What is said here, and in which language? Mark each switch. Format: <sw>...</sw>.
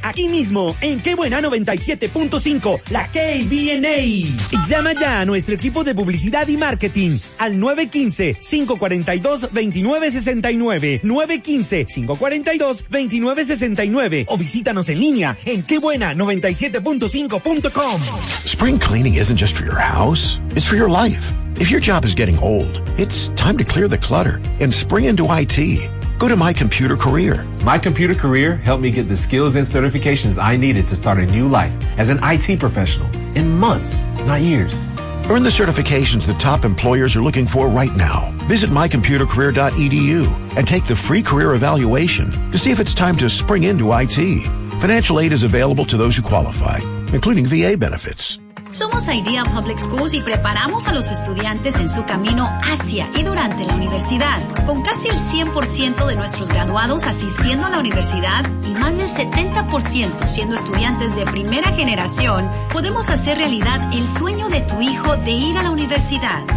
<es>Aquí mismo, en Qué Buena 97.5, la KBNA. Llama ya a nuestro equipo de publicidad y marketing al 915-542-2969, 915-542-2969, o visítanos en línea en quebuena97.5.com.</es> <en>Spring cleaning isn't just for your house, it's for your life. If your job is getting old, it's time to clear the clutter and spring into IT. Go to My Computer Career. My Computer Career helped me get the skills and certifications I needed to start a new life as an IT professional in months, not years. Earn the certifications that top employers are looking for right now. Visit mycomputercareer.edu and take the free career evaluation to see if it's time to spring into IT. Financial aid is available to those who qualify, including VA benefits.</en> <es>Somos Idea Public Schools y preparamos a los estudiantes en su camino hacia y durante la universidad. Con casi el 100% de nuestros graduados asistiendo a la universidad y más del 70% siendo estudiantes de primera generación, podemos hacer realidad el sueño de tu hijo de ir a la universidad.</es>